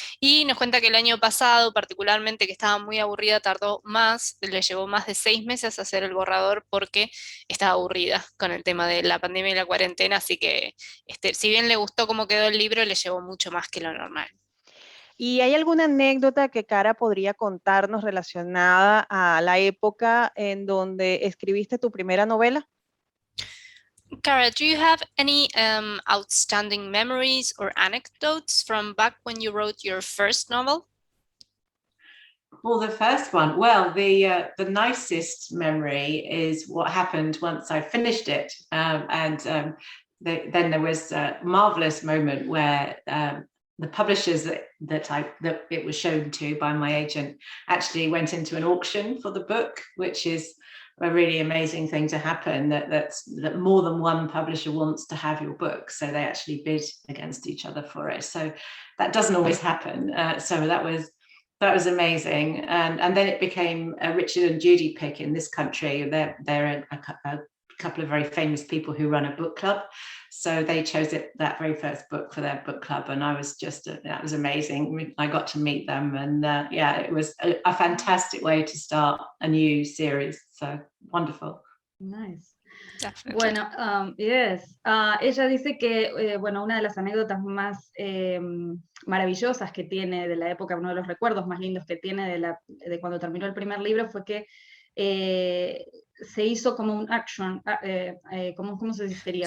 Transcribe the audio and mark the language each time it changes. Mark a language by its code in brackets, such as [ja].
[es] Y nos cuenta que el año pasado, particularmente, que estaba muy aburrida, tardó más, le llevó más de 6 meses hacer el borrador porque estaba aburrida con el tema de la pandemia y la cuarentena, así que si bien le gustó cómo quedó el libro, le llevó mucho más que lo normal. ¿Y hay alguna anécdota que Cara podría contarnos relacionada a la época en donde escribiste tu primera novela? [en] Cara, do you have any outstanding memories or anecdotes from back when you wrote your first novel? Well, the first one, the nicest memory is what happened once I finished it. Then there was a marvelous moment where the publishers that it was shown to by my agent actually went into an auction for the book, which is a really amazing thing to happen, that more than one publisher wants to have your book, so they actually bid against each other for it. So that doesn't always happen. So that was amazing, and then it became a Richard and Judy pick in this country. They're a couple of very famous people who run a book club, so they chose that very first book for their book club, and I was that was amazing. I got to meet them, and it was a fantastic way to start a new series. So wonderful. Nice. Definitely. [es] Bueno, [en] yes. [es] Ella dice que, bueno, una de las anécdotas más maravillosas que tiene de la época, uno de los recuerdos más lindos que tiene de cuando terminó el primer libro fue que se hizo como un auction, ¿cómo se diría?